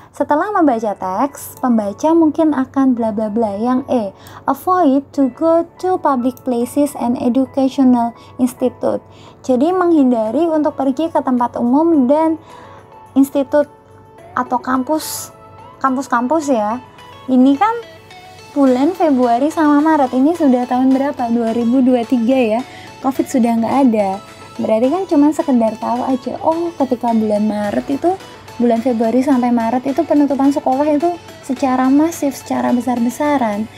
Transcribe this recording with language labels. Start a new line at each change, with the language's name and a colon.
Indonesian: Setelah membaca teks, pembaca mungkin akan bla bla bla.
English: Yang E, avoid to go to public places and educational institute.
Indonesian: Jadi menghindari untuk pergi ke tempat umum dan institut atau kampus ya. Ini kan bulan Februari sama Maret, ini sudah tahun berapa? 2023 ya. Covid sudah nggak ada. Berarti kan cuma sekedar tahu aja, oh ketika bulan Maret itu, bulan Februari sampai Maret itu penutupan sekolah itu secara masif, secara besar-besaran.